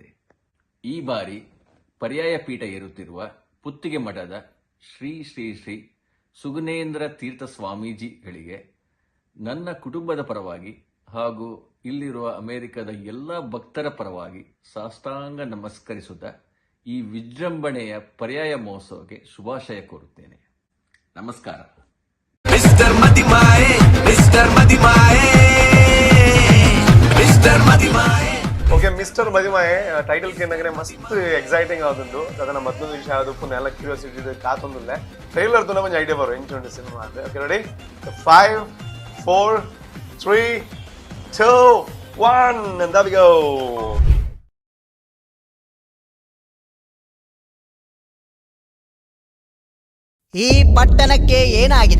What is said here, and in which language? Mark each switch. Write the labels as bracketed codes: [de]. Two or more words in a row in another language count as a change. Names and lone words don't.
[kn] ಈ ಬಾರಿ ಪರ್ಯಾಯ ಪೀಠ ಏರುತ್ತಿರುವ ಪುತ್ತಿಗೆ ಮಠದ ಶ್ರೀ ಶ್ರೀ ಶ್ರೀ ಸುಗುಣೇಂದ್ರ ತೀರ್ಥ ಸ್ವಾಮೀಜಿಗಳಿಗೆ ನನ್ನ ಕುಟುಂಬದ ಪರವಾಗಿ ಹಾಗೂ ಇಲ್ಲಿರುವ ಅಮೆರಿಕದ ಎಲ್ಲ ಭಕ್ತರ ಪರವಾಗಿ ಸಾಷ್ಟಾಂಗ ನಮಸ್ಕರಿಸುತ್ತಾ ಈ ವಿಜೃಂಭಣೆಯ ಪರ್ಯಾಯ ಮಹೋತ್ಸವಕ್ಕೆ ಶುಭಾಶಯ ಕೋರುತ್ತೇನೆ. ನಮಸ್ಕಾರ. ಮಿಸ್ಟರ್ ಮದಿಮಾಯೆ, ಮಿಸ್ಟರ್ ಮದಿಮಾಯೆ, ಮಿಸ್ಟರ್ ಮದಿಮಾಯೆ. [tcy] ಓಕೆ, ಮಿಸ್ಟರ್ ಮದಿಮಾಯೆ ಟೈಟಲ್ ಕೇಂದ್ರೆ ಮಸ್ತ್ ಎಕ್ಸೈಟಿಂಗ್ ಆಗುಂಡು. ಅದನ್ನ ಮೊದಲು ವಿಷಯ ಅದು ಪುನಃ ಎಲ್ಲ ಕ್ಯೂರಿಯಾಸಿಟಿ ಕಾತೊಂದಿಲ್ಲ. ಟ್ರೈಲರ್ ತು ನಮಗೆ ಐಡಿಯಾ ಬರೋ ಎಂಚುಂಡು ಸಿನಿಮಾ ಅಂದ್ರೆ. [en] Okay, ready? 5 4 3 2 1 and there we go. [kn] ಈ ಪಟ್ಟಣಕ್ಕೆ ಏನಾಗಿದೆ?